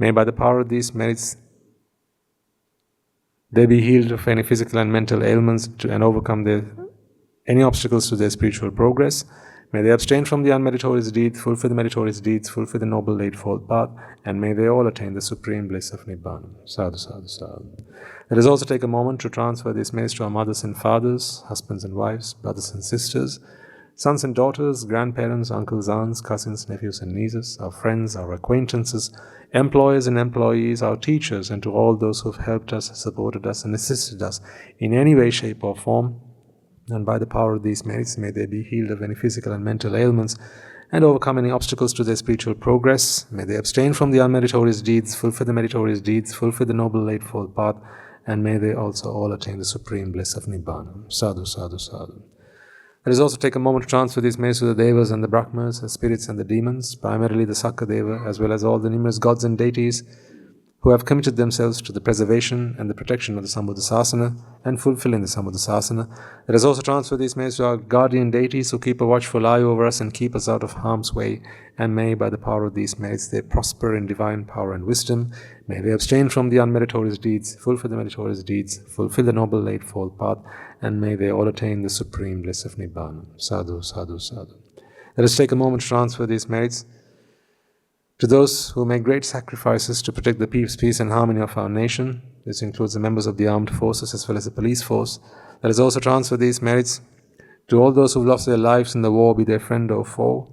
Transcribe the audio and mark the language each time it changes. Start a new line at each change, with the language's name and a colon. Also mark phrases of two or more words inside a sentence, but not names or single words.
English: May by the power of these merits they be healed of any physical and mental ailments and overcome any obstacles to their spiritual progress. May they abstain from the unmeritorious deeds, fulfill the meritorious deeds, fulfill the noble eightfold path, and may they all attain the supreme bliss of Nibbána.
Pali: Sadhu, sadhu, sadhu.
English: Let us also take a moment to transfer these merits to our mothers and fathers, husbands and wives, brothers and sisters, sons and daughters, grandparents, uncles, aunts, cousins, nephews and nieces, our friends, our acquaintances, employers and employees, our teachers, and to all those who have helped us, supported us, and assisted us in any way, shape, or form. And by the power of these merits, may they be healed of any physical and mental ailments and overcome any obstacles to their spiritual progress. May they abstain from the unmeritorious deeds, fulfill the meritorious deeds, fulfill the noble eightfold path, and may they also all attain the supreme bliss of Nibbána.
Pali: Sadhu, sadhu, sadhu.
English: Let us also take a moment to transfer these merits to the devas and the brahmas, the spirits and the demons, primarily the Sakka Deva, as well as all the numerous gods and deities who have committed themselves to the preservation and the protection of the Sambuddha Sásana and fulfilling the Sambuddha Sásana. Let us also transfer these merits to our guardian deities who keep a watchful eye over us and keep us out of harm's way, and may by the power of these merits they prosper in divine power and wisdom. May they abstain from the unmeritorious deeds, fulfill the meritorious deeds, fulfill the noble eightfold path, and may they all attain the supreme bliss of Nibbána.
Pali: Sadhu, sadhu, sadhu.
English: Let us take a moment to transfer these merits to those who make great sacrifices to protect the peace and harmony of our nation. This includes the members of the armed forces as well as the police force. Let us also transfer these merits to all those who have lost their lives in the war, be they friend or foe.